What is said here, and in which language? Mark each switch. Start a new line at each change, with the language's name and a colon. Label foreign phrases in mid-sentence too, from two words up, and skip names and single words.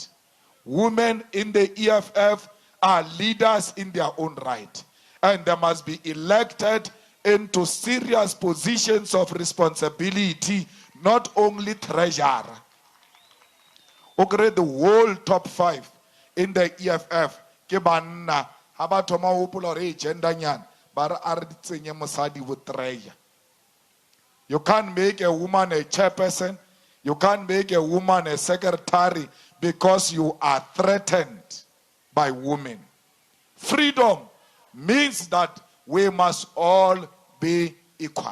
English: Women in the EFF are leaders in their own right. And they must be elected into serious positions of responsibility, not only treasurer. Okay, the whole top 5 in the EFF,
Northern Sotho: ke banna, ha ba thoma hopola re agenda nyana, ba re a re tsenye mosadi wo treasure.
English: You can't make a woman a chairperson. You can't make a woman a secretary because you are threatened by women. Freedom means that we must all be equal.